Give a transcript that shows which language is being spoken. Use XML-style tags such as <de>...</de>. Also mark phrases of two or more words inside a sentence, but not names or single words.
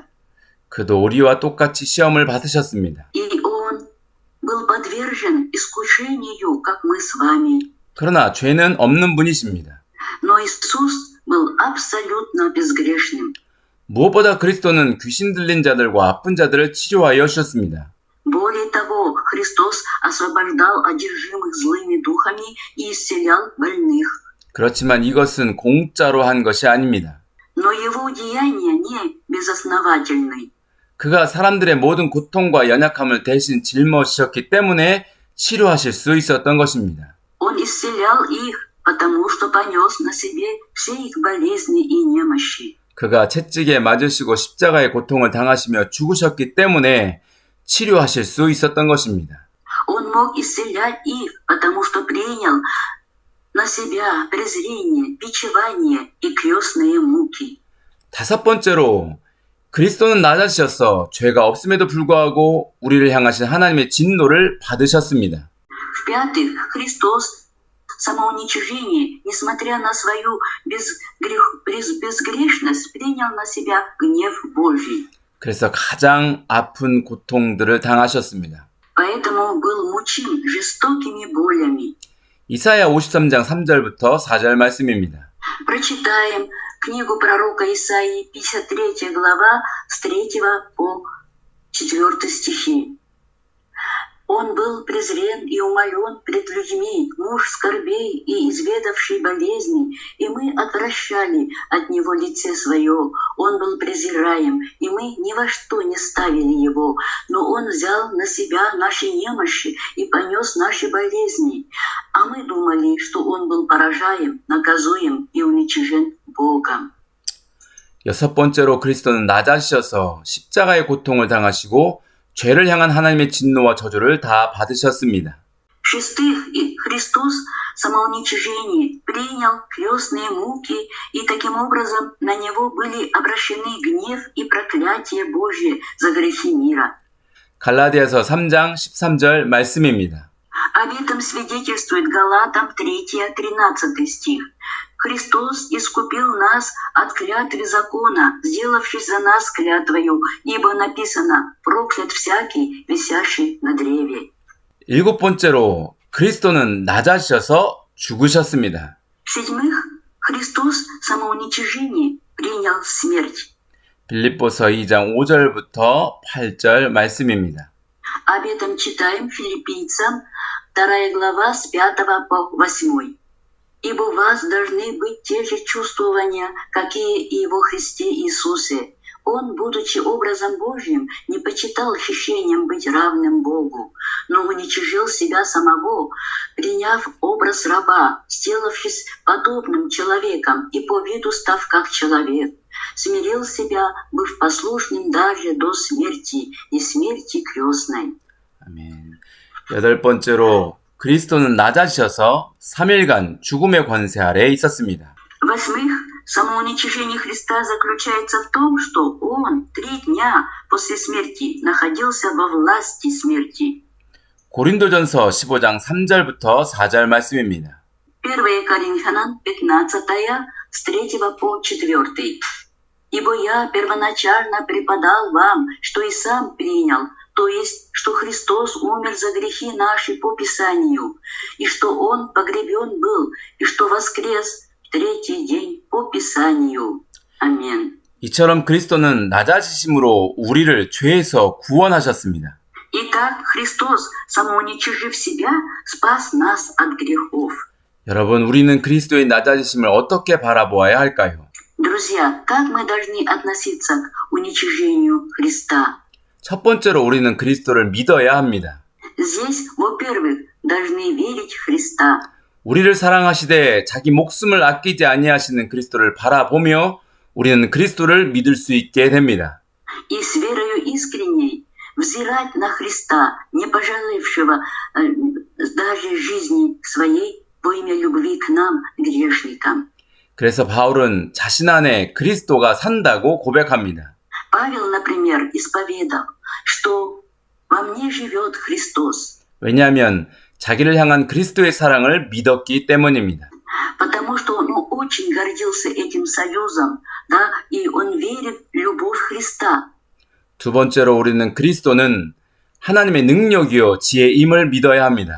<ko>그도 우리와 똑같이 시험을 받으셨습니다.</ko> <ru>И Он был подвержен искушению, как мы с вами.</ru> <ko>그러나 죄는 없는 분이십니다.</ko> <ru>Но Иисус был абсолютно безгрешным.</ru> <ko>무엇보다 그리스도는 귀신 들린 자들과 아픈 자들을 치료하여 주셨습니다.</ko> <ru>Более того, Христос освобождал одержимых злыми духами и исцелял больных.</ru> <ko>그렇지만 이것은 공짜로 한 것이 아닙니다.</ko> <ru>Но Его деяния не безосновательны.</ru> <ko>그가 사람들의 모든 고통과 연약함을 대신 짊어지셨기 때문에 치료하실 수 있었던 것입니다.</ko> <ru>Он исцелял их, потому что понес на себе все их болезни и немощи.</ru> <ko>그가 채찍에 맞으시고 십자가의 고통을 당하시며 죽으셨기 때문에 치료하실 수 있었던 것입니다.</ko> <ru>Он мог исцелять их, потому что принял на себя презрение, бичевание и крестные муки.</ru> <ko>다섯 번째로 그리스도는 낮아지셔서 죄가 없음에도 불구하고 우리를 향하신 하나님의 진노를 받으셨습니다.</ko> <ru>В-пятых, Христос в самоуничижении, несмотря на свою безгрешность, принял на себя гнев Божий.</ru> <ko>그래서 가장 아픈 고통들을 당하셨습니다.</ko> <ru>Поэтому был мучим жестокими болями.</ru> <ko>이사야 53장 3절부터 4절 말씀입니다.</ko> <ru>Прочитаем книгу пророка Исаии, 53 глава, с 3 по 4 стихи. Он был презрен и умолен пред людьми, муж скорбей и изведавший болезни, и мы отвращали от него лице свое. Он был презираем, и мы ни во что не ставили его, но он взял на себя наши немощи и понес наши болезни. А мы думали, что он был поражаем, наказуем и уничижен Богом.</ru> <ko>여섯 번째로 그리스도는 낮아지셔서 십자가의 고통을 당하시고 죄를 향한 하나님의 진노와 저주를 다 받으셨습니다.</ko> <ru>В-шестых, Христос в самоуничижении принял крестные муки, и таким образом на Него были обращены гнев и проклятие Божье за грехи мира.</ru> <ko>갈라디아서 3장 13절 말씀입니다.</ko> <ru>Об этом свидетельствует Галатам 3-13 стих. Христос искупил нас от клятвы закона, сделавшись за нас клятвою, ибо написано: проклят всякий, висящий на древе.</ru> <ko>일곱 번째로 그리스도는 낮아지셔서 죽으셨습니다.</ko> <ru>В-седьмых, Христос в самоуничижении принял смерть.</ru> <ko>빌립보서 2장 5절부터 8절 말씀입니다.</ko> <ru>Об этом читаем Филиппийцам 2 глава с 5 по 8. «Ибо у вас должны быть те же чувствования, какие и во Христе Иисусе. Он, будучи образом Божьим, не почитал хищением быть равным Богу, но уничижил себя самого, приняв образ раба, сделавшись подобным человеком и по виду став как человек. Смирил себя, быв послушным даже до смерти и смерти крестной».</ru> <ko>아멘. 여덟 번째로 그리스도는 낮아지셔서 3일간 죽음의 권세 아래에 있었습니다.</ko> <ru>В-восьмых, самоуничижение Христа заключается в том, что Он 3 дня после смерти находился во власти смерти.</ru> <ko>고린도전서 15장 3절부터 4절 말씀입니다.</ko> <ru>1 Коринфянам 15, с 3 по 4. «Ибо я первоначально преподал вам, что и сам принял, то есть, что Христос умер за грехи наши по Писанию, и что Он погребен был, и что воскрес в 3-й день по Писанию. Аминь».</ru> <ko>이처럼 그리스도는 낮아지심으로 우리를 죄에서 구원하셨습니다.</ko> <ru>Итак, Христос, самоуничижив себя, спас нас от грехов.</ru> <ko>여러분, 우리는 그리스도의 낮아지심을 어떻게 바라보아야 할까요?</ko> <ru>Друзья, как мы должны относиться к уничижению Христа?</ru> <ko>첫 번째로 우리는 그리스도를 믿어야 합니다.</ko> <ru>Здесь, во-первых, должны верить в Христа.</ru> <ko>우리를 사랑하시되 자기 목숨을 아끼지 아니하시는 그리스도를 바라보며 우리는 그리스도를 믿을 수 있게 됩니다.</ko> <ru>И с верою искренней взирать на Христа, не пожалевшего даже жизни своей во имя любви к нам, грешникам.</ru> <ko>그래서 바울은 자신 안에 그리스도가 산다고 고백합니다.</ko> <ru>Павел, например, исповедал, что во мне живет Христос.</ru> <ko>왜냐하면 자기를 향한 그리스도의 사랑을 믿었기 때문입니다.</ko> <ru>Потому что он очень гордился этим союзом, да, и он верит в любовь Христа.</ru> <ko>두 번째로 우리는 그리스도는 하나님의 능력이요 지혜임을 믿어야 합니다.</ko>